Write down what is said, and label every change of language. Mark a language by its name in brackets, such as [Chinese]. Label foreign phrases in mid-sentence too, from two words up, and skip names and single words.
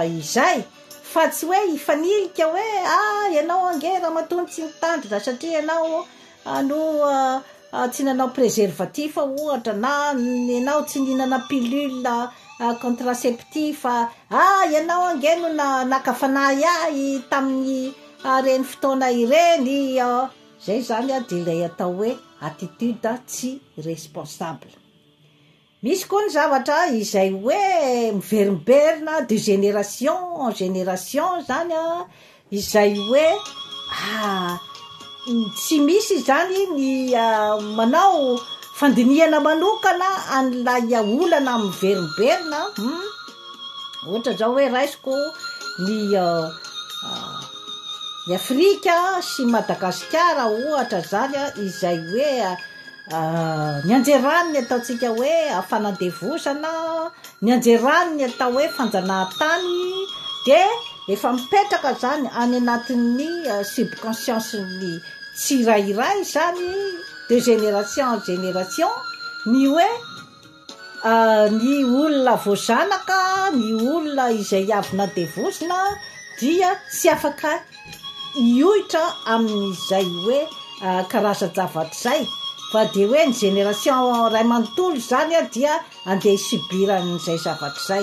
[Malagasy] izay fa tsy hoe hifanilika hoe ianao angera matony tsy mitandrina satria ianao tsy nanao préservatif ohatra na ianao tsy ninana [French] pilule contraceptif [Malagasy] ianao angeno nakafanahy ahy tamin'ny reny fotoana ireny zay zany de ilay atao hoe attitude tsy responsable. Misy koa ny zavatra izay hoe miverimberina [French] de génération en génération [Malagasy] zany izay hoe tsy misy zany ny manao fandinihana manokana an'ilay olana miverimberina ohatra zao hoe raisiko ny Afrika sy Madagasikara ohatra zany izay hoe ny anjeraniny ataontsika hoe fanandevosana, ny anjeraniny atao hoe fanjanahantany de efa mipetraka zany any anatin'ny subconscience-ny tsirairay zany [French] de génération en génération [Malagasy] ny hoe ny olona voazanaka, ny olona izay avy nadevosina dia tsy afaka iohitra amin'izay hoe karaza-javatra zay fa de hoe ny génération ray manontolo zany dia andeha subiran'izay zavatra zay.